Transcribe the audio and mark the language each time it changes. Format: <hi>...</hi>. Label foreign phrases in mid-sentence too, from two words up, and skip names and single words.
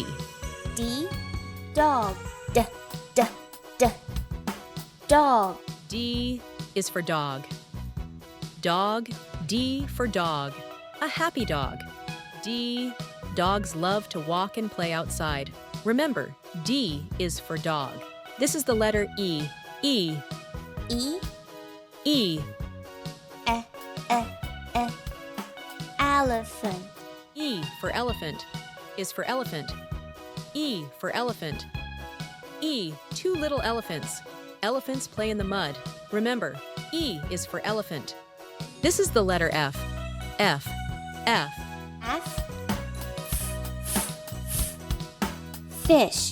<en>D dog. D D D dog. D is for dog. Dog. D for dog. A happy dog. D. Dogs love to walk and play outside. Remember, D is for dog. This is the letter E. E. E E. E E E elephant. E for elephant is for elephant. E for elephant. E. Two little elephants. Elephants play in the mud. Remember, E is for elephant. This is the letter F. F. F. F fish.</en>